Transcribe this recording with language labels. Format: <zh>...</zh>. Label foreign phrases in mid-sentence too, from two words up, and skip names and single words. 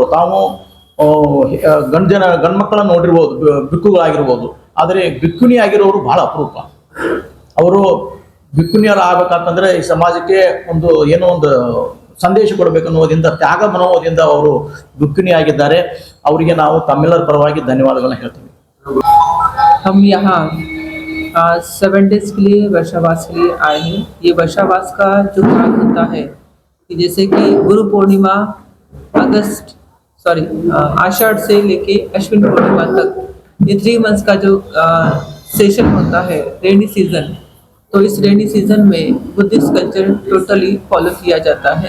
<kn>ತಾವು ಗಂಡ್ಮಕ್ಕಳ ನೋಡಿರ್ಬೋದು, ಬಿಕ್ಕುಗಳಾಗಿರ್ಬೋದು, ಆದರೆ ಬಿಕ್ಕುನಿ ಆಗಿರೋರು ಬಹಳ ಅಪರೂಪ. ಅವರು ಬಿಕ್ಕುನಿಯರು ಆಗ್ಬೇಕಂತಂದ್ರೆ ಈ ಸಮಾಜಕ್ಕೆ ಏನೋ ಒಂದು ಸಂದೇಶ ಕೊಡಬೇಕನ್ನುವುದರಿಂದ, ತ್ಯಾಗ ಮನೋಭಾವದಿಂದ ಅವರು ಬಿಕ್ಕುನಿ ಆಗಿದ್ದಾರೆ. ಅವರಿಗೆ ನಾವು ತಮ್ಮೆಲ್ಲರ ಪರವಾಗಿ ಧನ್ಯವಾದಗಳನ್ನ ಹೇಳ್ತೀವಿ.</kn> <hi>हम यहाँ 7 डेज के लिए वर्षावास के लिए आए हैं। ये वर्षावास का जो काल होता है कि जैसे कि गुरु पूर्णिमा आषाढ़ से लेके अश्विन पूर्णिमा तक ये 3 मंथ्स का जो सेशन होता है,</hi> <en>rainy season,</en> <hi>तो इस</hi> <en>rainy season</en> <hi>में</hi> <en>Buddhist culture totally follow</en> <hi>किया जाता है।</hi>